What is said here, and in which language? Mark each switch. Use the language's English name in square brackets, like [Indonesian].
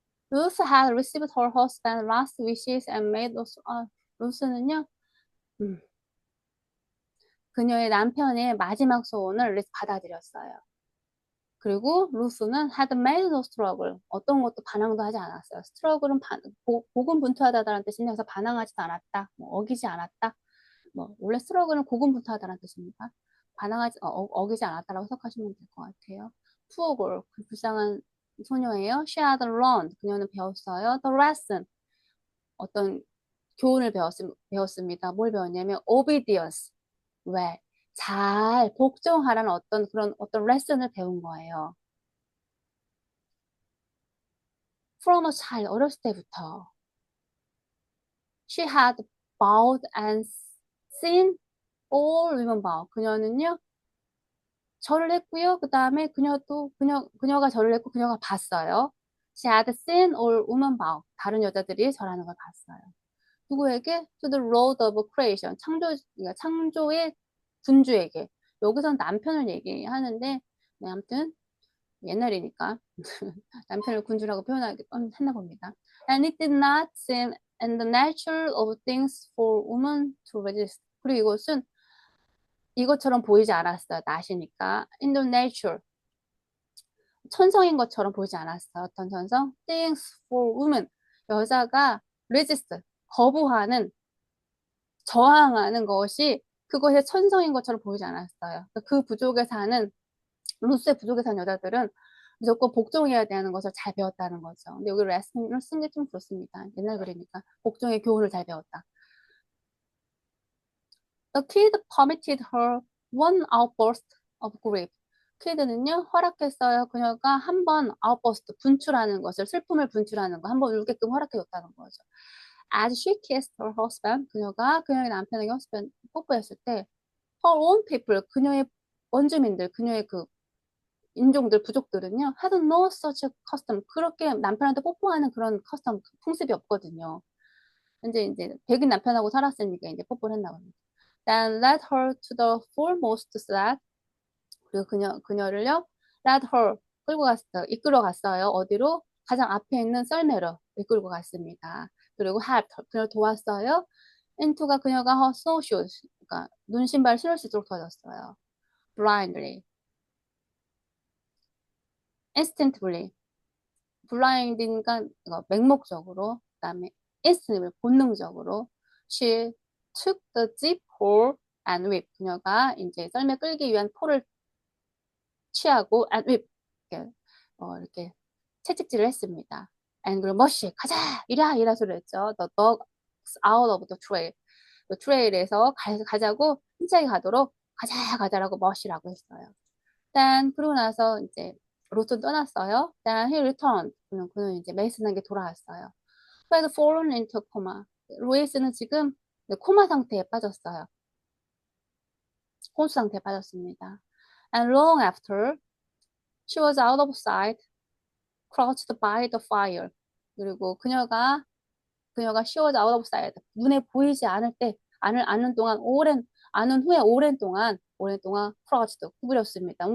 [English] Ruth had received her husband's last wishes and made those. [Korean] 루스는요, 그녀의 남편의 마지막 소원을 받아들였어요. 그리고 루스는 [English] had made no struggle. [Korean] 어떤 것도 반항도 하지 않았어요. struggle은 고군분투하다라는 뜻인데 그래서 반항하지도 않았다. 어기지 않았다. 원래 struggle은 고군분투하다라는 뜻입니다. 어기지 않았다라고 해석하시면 될 것 같아요. [English] poor girl, [Korean] 그 불쌍한 소녀예요. [English] she had learned, [Korean] 그녀는 배웠어요. [English] the lesson, [Korean] 어떤 교훈을 배웠습니다. 뭘 배웠냐면 obedience, 왜? 잘 복종하라는 어떤 레슨을 배운 거예요. [English] From a child, [Korean] 어렸을 때부터. [English] She had bowed and seen all women bow. [Korean] 그녀는요, 절을 했고요. 그 다음에 그녀가 절을 했고 그녀가 봤어요. [English] She had seen all women bow. [Korean] 다른 여자들이 절하는 걸 봤어요. 누구에게? [English] To the Lord of Creation. [Korean] 그러니까 창조의 군주에게. 여기서는 남편을 얘기하는데, 네, 아무튼 옛날이니까 남편을 군주라고 했나 봅니다. [English] And it did not seem in the nature of things for women to resist. [Korean] 그리고 이것은 이것처럼 보이지 않았어요. 낫이니까. [English] In the nature. [Korean] 천성인 것처럼 보이지 않았어요. 어떤 천성? [English] Things for women. 여자가 resist. [Korean] 거부하는, 저항하는 것이 그것의 천성인 것처럼 보이지 않았어요. 그 부족에 사는, 루스의 부족에 사는 여자들은 무조건 복종해야 되는 것을 잘 배웠다는 거죠. 근데 여기 레슨을 쓴 게 좀 그렇습니다. 옛날 글이니까. 복종의 교훈을 잘 배웠다. [English] The kid permitted her one outburst of grief. [Korean] 키드는요, 허락했어요. 그녀가 한 번 outburst, 분출하는 것을, 슬픔을 분출하는 거, 한 번 울게끔 허락해줬다는 거죠. [English] As she kissed her husband, [Korean] 그녀가 그녀의 남편에게 뽀뽀했을 때, [English] her own people, [Korean] 그녀의 원주민들, 그녀의 그 인종들, 부족들은요, [English] had no such custom. [Korean] 그렇게 남편한테 뽀뽀하는 그런 custom, 풍습이 없거든요. 이제 백인 남편하고 살았으니까 이제 뽀뽀를 했나 봅니다. [English] Then led her to the foremost sled. [Korean] 그리고 그녀를요, [English] led her, [Korean] 이끌어 갔어요. 어디로? 가장 앞에 있는 썰매로 이끌고 갔습니다. 그리고 [English] helped her, [Korean] 그녀를 도왔어요. into가 그녀가 [English] her snowshoes, [Korean] 그러니까 눈 신발 신을 수 있도록 도와줬어요. [English] blindly, instantly, [Korean] blind이니까 맹목적으로, 그다음에 instantly, 본능적으로. [English] She took the jeep pole and whip. [Korean] 그녀가 이제 썰매 끌기 위한 폴을 취하고 [English] and whip, [Korean] 이렇게 채찍질을 했습니다. and 그리고 머시 가자 이라 소리를 했죠. [English] The dogs out of the trail. [Korean] 그 트레일에서 가자고 힘차게 가도록 가자라고 머시라고 했어요. Then 그러고 나서 이제 로튼 떠났어요. [English] Then he returned. [Korean] 그는 이제 메이슨에게 돌아왔어요. [English] Who had fallen into a coma. [Korean] 로이스는 지금 코마 상태에 빠졌어요. 혼수 상태에 빠졌습니다. [English] And long after she was out of sight, crouched by the fire. [Korean] 그리고 그녀가 [English] she was out of sight. [Korean] 눈에 보이지 않을 때, 아는 동안, 아는 후에 오랜 동안 crouched, 구부렸습니다.